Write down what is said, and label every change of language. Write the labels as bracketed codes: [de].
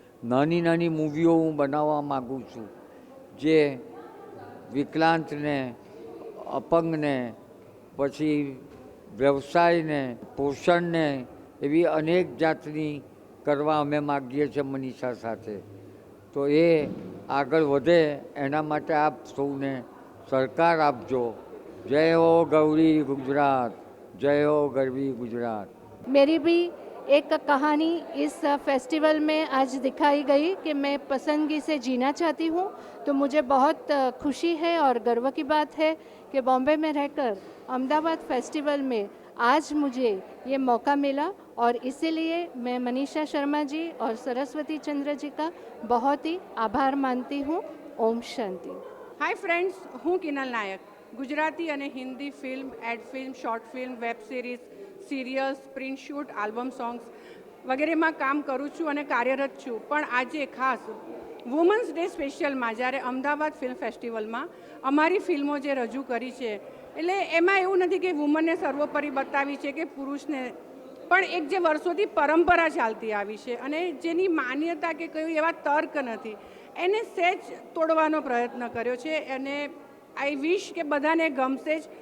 [gu] નાની નાની મૂવીઓ હું બનાવવા માગું છું, જે વિકલાંગને, અપંગને, પછી વ્યવસાયને, પોષણને, એવી અનેક જાતની કરવા અમે માગીએ છીએ મનીષા સાથે। તો એ આગળ વધે એના માટે આપ સૌને સહકાર આપજો। [hi] જય હો ગૌરી गुजरात, जय हो गरवी गुजरात। मेरी भी एक कहानी इस फेस्टिवल में आज दिखाई गई कि मैं पसंदगी से जीना चाहती हूँ। तो मुझे बहुत खुशी है और गर्व की बात है कि बॉम्बे में रहकर अहमदाबाद फेस्टिवल में आज मुझे ये मौका मिला, और इसीलिए मैं मनीषा शर्मा जी और सरस्वती चंद्र जी का बहुत ही आभार मानती हूँ। ओम शांति। [gu] हाय फ्रेंड्स, हूँ किनल नायक। गुजराती અને Hindi film, add film, short film, web series, serials, print shoot, album songs વગેરેમાં કામ કરું છું અને કાર્યરત છું। પણ આજે ખાસ વુમન્સ ડે સ્પેશિયલમાં જ્યારે અમદાવાદ ફિલ્મ ફેસ્ટિવલમાં અમારી ફિલ્મો જે રજૂ કરી છે, એટલે એમાં એવું નથી કે વુમનને સર્વોપરી બતાવી છે કે પુરુષને, પણ એક જે વર્ષોથી પરંપરા ચાલતી આવી છે અને જેની માન્યતા કે કોઈ એવા તર્ક નથી, એને સહેજ તોડવાનો પ્રયત્ન કર્યો છે અને आई विश के बधाने गमशे।